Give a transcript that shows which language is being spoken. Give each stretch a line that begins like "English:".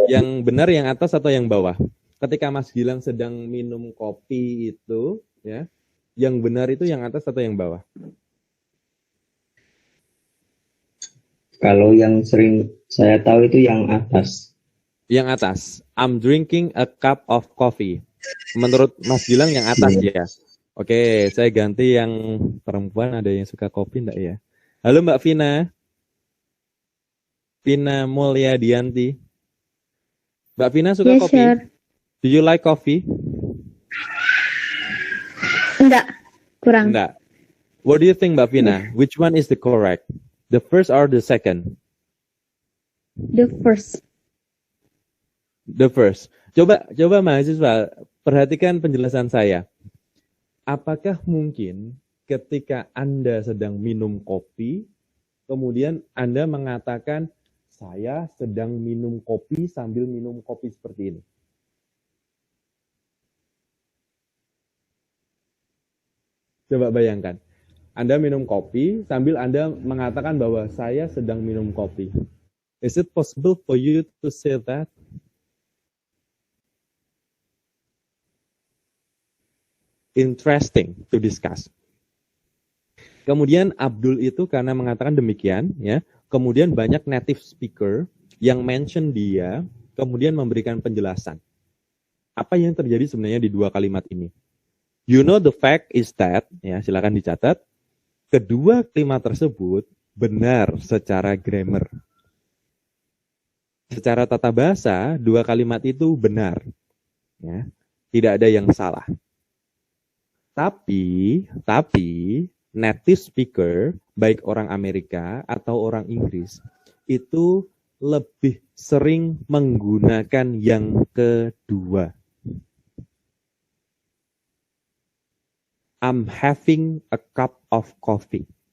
Indonesian: Yang benar yang atas atau yang bawah? Ketika Mas Gilang sedang minum kopi itu, ya, yang benar itu yang atas atau yang bawah? Kalau yang sering saya tahu itu yang atas. Yang atas.
English: I'm drinking a cup of coffee.
Indonesian: Menurut Mas Gilang yang atas ya. Oke, saya ganti yang perempuan, ada yang suka kopi enggak ya? Halo Mbak Vina. Vina Mulyadianti. Mbak Vina suka kopi?
English: Sir. Do you like coffee?
Indonesian: Enggak, kurang. Enggak.
English: What do you think, Mbak Vina? Which one is the correct? The first or the second? The first. The first.
Indonesian: Coba mahasiswa perhatikan penjelasan saya. Apakah mungkin ketika Anda sedang minum kopi, kemudian Anda mengatakan saya sedang minum kopi sambil minum kopi seperti ini? Coba bayangkan. Anda minum kopi sambil Anda mengatakan bahwa saya sedang minum kopi.
English: Is it possible for you to say that? Interesting to discuss.
Indonesian: Kemudian Abdul itu karena mengatakan demikian, ya, kemudian banyak native speaker yang mention dia, kemudian memberikan penjelasan. Apa yang terjadi sebenarnya di dua kalimat ini?
English: You know the fact is that,
Indonesian: ya, silakan dicatat, kedua kalimat tersebut benar secara grammar. Secara tata bahasa, dua kalimat itu benar. Ya, tidak ada yang salah. Tapi native speaker, baik orang Amerika atau orang Inggris, itu lebih sering menggunakan yang kedua.
English: I'm having a cup of coffee.